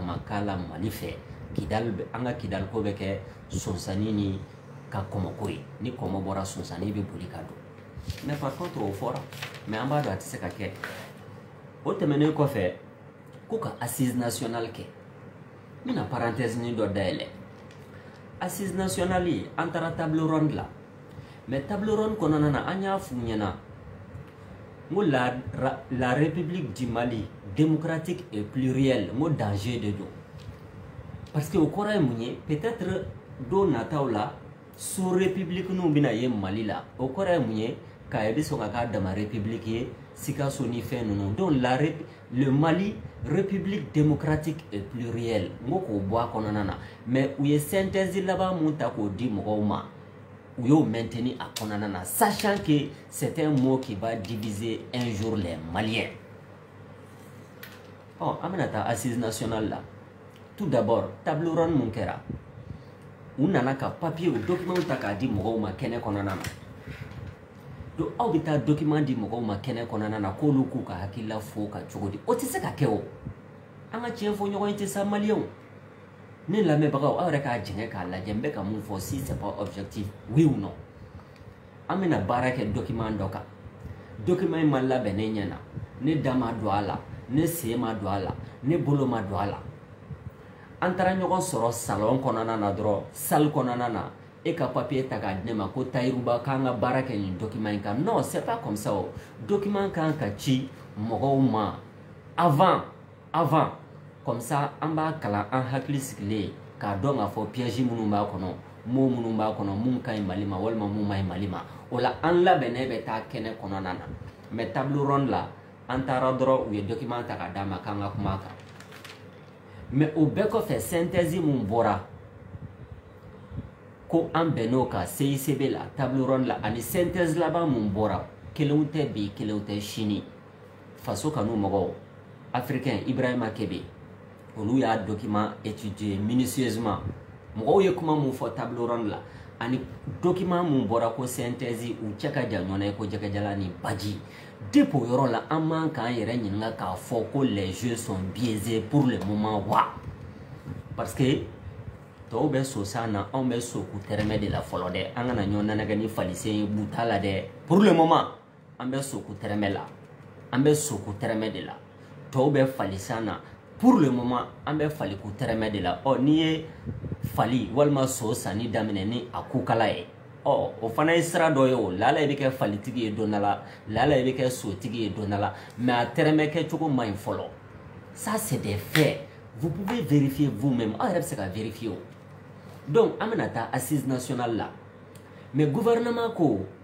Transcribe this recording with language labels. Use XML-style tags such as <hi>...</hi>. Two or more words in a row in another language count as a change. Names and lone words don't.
<bm>ma k'a la Mali fɛ Kidal an ka Kidal ko bɛ kɛ sonsani ni ka kɔmɔko ye ni kɔmɔ bɔra sonsani bɛ boli ka don</bm> <fr>mais par contre</fr> <bm>o fɔra mais an b'a dɔn a tɛ se ka kɛ o tɛmɛnen kɔfɛ ko ka</bm> <fr>assise nationale</fr> <bm>kɛ n bɛna parenthèse ni dɔ dayɛlɛ</bm> <fr>assise nationale</fr> <bm>ye an taara</bm> <fr>table ronde</fr> <bm>la</bm> <fr>mais table ronde</fr> <bm>kɔnɔna na an y'a f'u ɲɛna n ko la</bm> <fr>République du Mali démocratique et plurielle</fr> <bm>n ko danger de don</bm> <fr>parce que</fr> <bm>o kɔrɔ ye mun ye peut-être don nataw la</bm> <fr>sous république</fr> <bm>n'u bɛna ye Mali la o kɔrɔ ye mun ye k'a bɛ sɔn ka k'a dama république ye Sikaso ni fɛn ninnu</bm> <fr>donc le Mali république démocratique et plurielle</fr> <bm>n ko k'o bɔ a kɔnɔna na mais u ye synthèse laban mun ta k'o di mɔgɔw ma u y'o maintenir a kɔnɔna na</bm> <fr>sachant que c'est un mot qui va diviser un jour les Maliens.</fr> <bm>An bɛna taa assise nationale la</bm> <fr>tout d'abord table ronde</fr> <bm>mun kɛra u nana ka papier o document ta k'a di mɔgɔw ma kɛnɛ kɔnɔna na donc aw bɛ taa document di mɔgɔw ma kɛnɛ kɔnɔna na k'olu k'u ka hakilila fɔ ka cogo di o tɛ se ka kɛ o an ka tiɲɛ fɔ ɲɔgɔn ye tɛ sa Maliens ne lamɛnbagaw aw yɛrɛ k'a jɛngɛ k'a lajɛ n bɛ ka mun fɔ</bm> <fr>si c'est pas objectif oui ou non</fr> <bm>an bɛna baara kɛ document dɔ kan document in ma labɛn ne ɲɛna ne da ma don a la ne sen ma don a la ne bolo ma don a la an taara ɲɔgɔn sɔrɔ salon kɔnɔna na dɔrɔn salle kɔnɔna na e ka papier ta k'a di ne ma ko Tayiruba k'an ka baara kɛ nin document in kan</bm> <fr>non c'est pas comme ça</fr> <bm>o document kan ka ci mɔgɔw ma</bm> <fr>avant comme ça</fr> <bm>an b'a kalan an hakili sigilen k'a dɔn k'a fɔ piège minnu b'a kɔnɔ mot minnu b'a kɔnɔ mun ka ɲi Mali ma walima mun ma ɲi Mali ma o la an labɛnnen bɛ taa kɛnɛ kɔnɔna na</bm> <fr>mais table ronde</fr> <bm>la an taara dɔrɔn u ye document ta k'a d'a ma k'an ka kuma kan mais o bɛɛ kɔfɛ synthèse mun bɔra ko an bɛnn'o kan CICB la</bm> <fr>table ronde</fr> <bm>la ani synthèse laban mun bɔra kelenw tɛ bi kelenw tɛ sini faso kanu mɔgɔw africain Ibrahima Kebe olu y'a</bm> <fr>document étudié minutieusement</fr> <bm>mɔgɔw ye kuma mun fɔ table ronde la ani document mun bɔra ko synthèse u cɛ ka jan ɲɔgɔn ye ko jɛgɛjala ni baji depuis o yɔrɔ la an man k'an yɛrɛ ɲininka k'a fɔ ko</bm> <fr>les jeux sont biaisés pour le moment</fr> <bm>wa</bm> <fr>parce que</fr> <bm>tɔw bɛ sosan na anw bɛ soku tɛrɛmɛ de la fɔlɔ dɛ an kana ɲɔgɔn nanagɛ ni falisen ye bu t'a la dɛ</bm> <fr>pour le moment</fr> <bm>an bɛ soku tɛrɛmɛ la an bɛ soku tɛrɛmɛ de la tɔw bɛ falisan na</bm> <fr>pour le moment</fr> <bm>an bɛ faliku tɛrɛmɛ de la n'i ye fali walima so sanni daminɛ ni a kukala ye o fana ye sira dɔ ye o lala i bɛ kɛ falitigi ye don dɔ la lala i bɛ kɛ sotigi ye don dɔ la mais a tɛrɛmɛ kɛcogo man ɲi fɔlɔ</bm> <fr>ça c'est des faits vous pouvez vérifier vous-même</fr> <bm>aw yɛrɛ bɛ se ka vérifier o donc an bɛna taa</bm> <fr>assise nationale</fr> <bm>la</bm> <fr>mais gouvernement</fr> <bm>ko</bm>